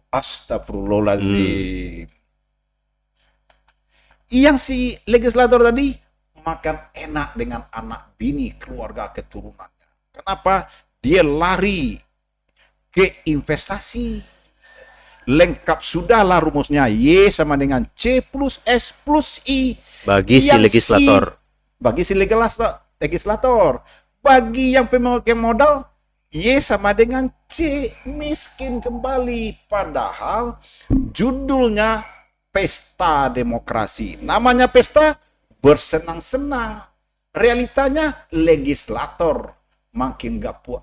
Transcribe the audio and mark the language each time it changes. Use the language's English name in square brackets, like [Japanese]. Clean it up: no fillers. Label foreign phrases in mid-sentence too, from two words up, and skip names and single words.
[Indonesian] Astagfirullahaladzim. Yang si legislator tadi makan enak dengan anak bini keluarga keturunannya. Kenapa? Dia lari ke investasi. Lengkap sudahlah rumusnya. Y sama dengan C plus S plus I. Bagi si legislator. Bagi si legislator. Bagi yang pemegang modal, Y sama dengan C, miskin kembali. Padahal judulnya pesta demokrasi. Namanya pesta bersenang-senang. Realitanya legislator makin gak puas.